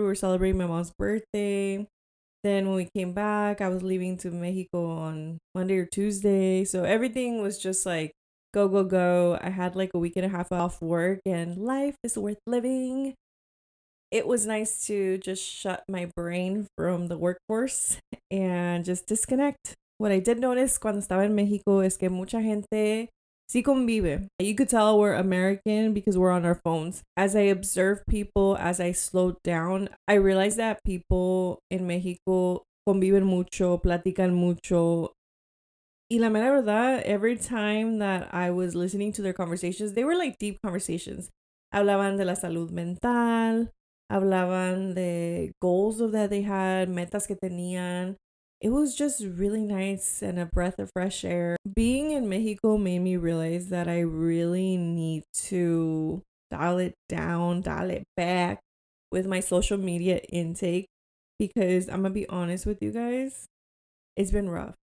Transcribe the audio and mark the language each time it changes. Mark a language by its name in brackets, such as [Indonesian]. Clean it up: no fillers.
[English] We were celebrating my mom's birthday. Then when we came back, I was leaving to Mexico on Monday or Tuesday. So everything was just like, go, go, go. I had like a week and a half off work and life is worth living. It was nice to just shut my brain from the workforce and just disconnect. What I did notice [Spanish] cuando estaba en Mexico es que mucha gente sí convive. [English] You could tell we're American because we're on our phones. As I observe people, as I slowed down, I realized that people in Mexico [Spanish] conviven mucho, platican mucho. Y la mera verdad, [English] every time that I was listening to their conversations, they were like deep conversations. [Spanish] Hablaban de la salud mental, hablaban de [English] goals that they had, [Spanish] metas que tenían. [English] It was just really nice and a breath of fresh air. Being in Mexico made me realize that I really need to dial it down, dial it back with my social media intake, because I'm going to be honest with you guys, it's been rough.